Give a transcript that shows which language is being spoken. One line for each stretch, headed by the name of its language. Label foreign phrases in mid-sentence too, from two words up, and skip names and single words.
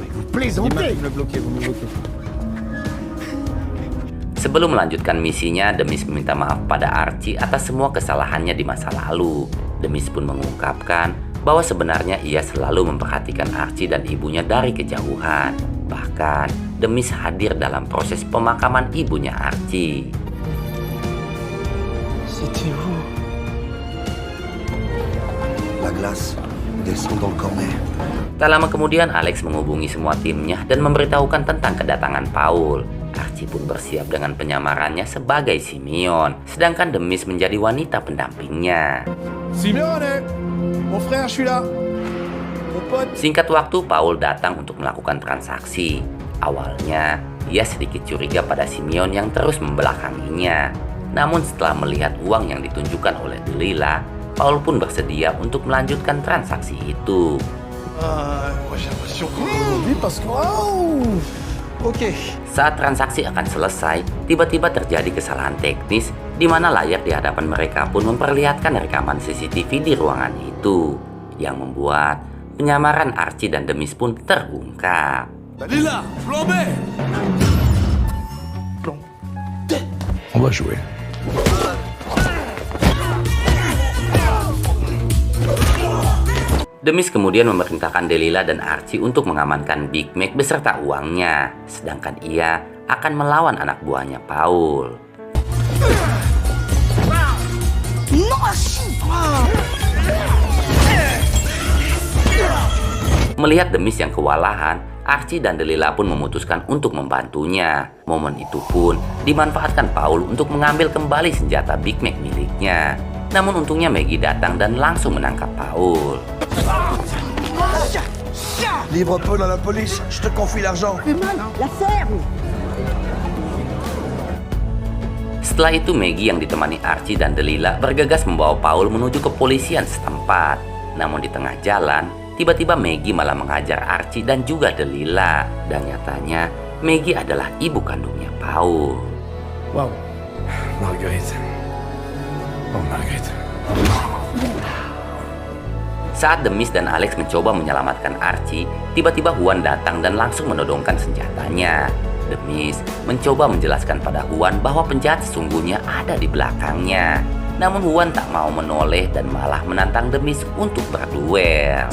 Indonesian: Sebelum melanjutkan misinya, Demis meminta maaf pada Archie atas semua kesalahannya di masa lalu. Demis pun mengungkapkan bahwa sebenarnya ia selalu memperhatikan Archie dan ibunya dari kejauhan. Bahkan, Demis hadir dalam proses pemakaman ibunya Archie.
French: C'était vous. La glace descend dans le cornet.
Indonesian: Tak lama kemudian, Alex menghubungi semua timnya dan memberitahukan tentang kedatangan Paul. Archie pun bersiap dengan penyamarannya sebagai Simeon, sedangkan Demis menjadi wanita pendampingnya.
French: Simeone, mon frère, je suis là. Mon pote.
Indonesian: Singkat waktu, Paul datang untuk melakukan transaksi. Awalnya, ia sedikit curiga pada Simeon yang terus membelakanginya. Namun setelah melihat uang yang ditunjukkan oleh Delilah, Paul pun bersedia untuk melanjutkan transaksi itu.
French: Moi j'ai l'impression qu'on vit parce que... Ok.
Indonesian: Saat transaksi akan selesai, tiba-tiba terjadi kesalahan teknis di mana layar di hadapan mereka pun memperlihatkan rekaman CCTV di ruangan itu, yang membuat penyamaran Archie dan Demis pun terungkap.
French: Dalila, plan B. On va jouer.
Indonesian: Demis kemudian memerintahkan Delilah dan Archie untuk mengamankan Big Mac beserta uangnya, sedangkan ia akan melawan anak buahnya Paul. Melihat Demis yang kewalahan, Archie dan Delilah pun memutuskan untuk membantunya. Momen itu pun dimanfaatkan Paul untuk mengambil kembali senjata Big Mac miliknya. Namun untungnya Maggie datang dan langsung menangkap Paul.
French: Livre Paul à la police, je te confie l'argent. La ferme.
Indonesian: Setelah itu Maggie yang ditemani Archie dan Delilah bergegas membawa Paul menuju kepolisian setempat. Namun di tengah jalan, tiba-tiba Maggie malah mengajar Archie dan juga Delilah. Dan nyatanya Maggie adalah ibu kandungnya Paul. Wow. Marguerite. Oh, Marguerite. Saat Demis dan Alex mencoba menyelamatkan Archie, tiba-tiba Juan datang dan langsung menodongkan senjatanya. Demis mencoba menjelaskan pada Juan bahwa penjahat sesungguhnya ada di belakangnya. Namun Juan tak mau menoleh dan malah menantang Demis untuk berduel.